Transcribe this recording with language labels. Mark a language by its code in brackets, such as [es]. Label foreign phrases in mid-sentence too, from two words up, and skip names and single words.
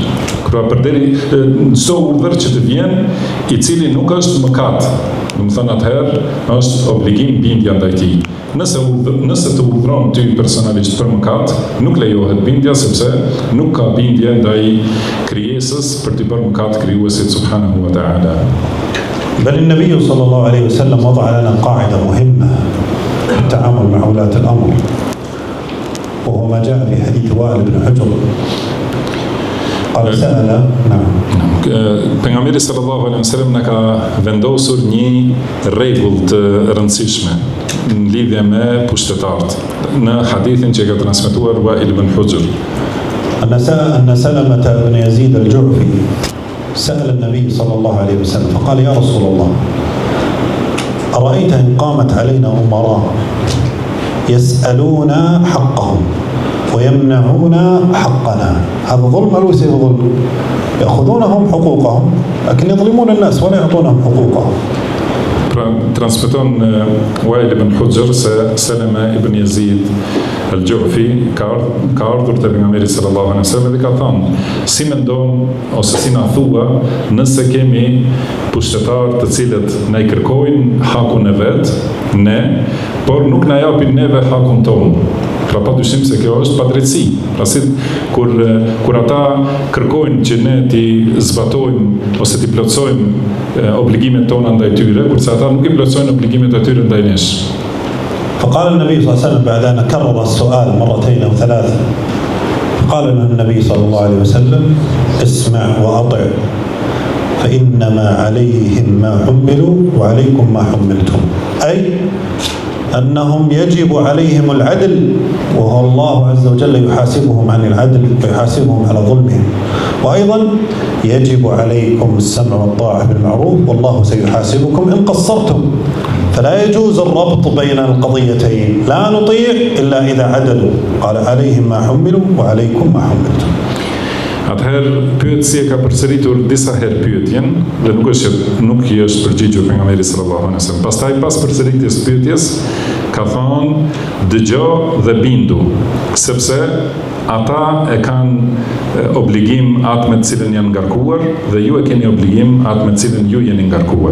[sq] Pra përderi çdo urdhër që të vjen, i cili nuk është mëkat, do të thonë atëherë është obligim bindja ndaj tij. Nëse të urdhron ty personalisht për mëkat, nuk lejohet bindja sepse nuk ka bindje ndaj krijesës për të bërë mëkat krijuesit [ar] سبحانه وتعالى. بل النبي صلى الله عليه وسلم وضع لنا قاعدة مهمة في التعامل مع ولاة الأمر، وهو ما جاء في حديث وائل بن حجر قال سأل [sq] Pejgamberi [ar] صلى الله عليه وسلم [sq] na ka vendosur një rregull të rëndësishme në lidhje me pushtetarët në hadithin që ka transmetuar Wa'il ibn Hujr. [ar] أن سلمة بن يزيد الجعفي سأل النبي صلى الله عليه وسلم فقال يا رسول الله أرأيت إن قامت علينا أمراء يسألون حقهم ويمنعون حقنا، هذا ظلم أو ليس ظلم؟ يأخذونهم حقوقهم لكن يظلمون الناس ولا يعطونهم حقوقهم. [sq] Transmeton Wa'il ibn Hujr se Selema ibn Yazid al-Ju'fi ka ardhur te pejgamberi [ar] صلى الله عليه وسلم [sq] dhe ka thënë: si mendon ose si na thua nëse kemi pushtetar të cilët na i kërkojnë hakun e vet, ne, por nuk na japin neve hakun ton. Pra pa dyshim se kjo është padrejtësi. Pra si kur ata kërkojnë që ne ti zbatojmë ose ti plotësojmë obligimet tona ndaj tyre, kurse ata nuk i plotësojnë obligimet e tyre ndaj nesh. [ar] فقال النبي صلى الله عليه وسلم بعد أن كرر السؤال مرتين أو ثلاث، قال له النبي صلى الله عليه وسلم اسمع وأطع فإنما عليهم ما حملوا وعليكم ما حملتم، أي أنهم يجب عليهم العدل وهو الله عز وجل يحاسبهم عن العدل ويحاسبهم على ظلمهم، وأيضا يجب عليكم السمع والطاعة بالمعروف والله سيحاسبكم إن قصرتم. فلا يجوز الربط بين القضيتين، لا نطيع إلا إذا عدلوا، قال عليهم ما حملوا وعليكم ما حملتم. [sq] Atëherë pyetësia ka përsëritur disa herë pyetjen dhe nuk i është përgjigjur pejgamberi [ar] صلى الله عليه وسلم. [sq] Pastaj pas përsëritjes pyetjes ka thonë dëgjo dhe bindu, sepse ata e kanë obligim atë me të cilën janë ngarkuar dhe ju e keni obligim atë me të cilën ju jeni ngarkuar.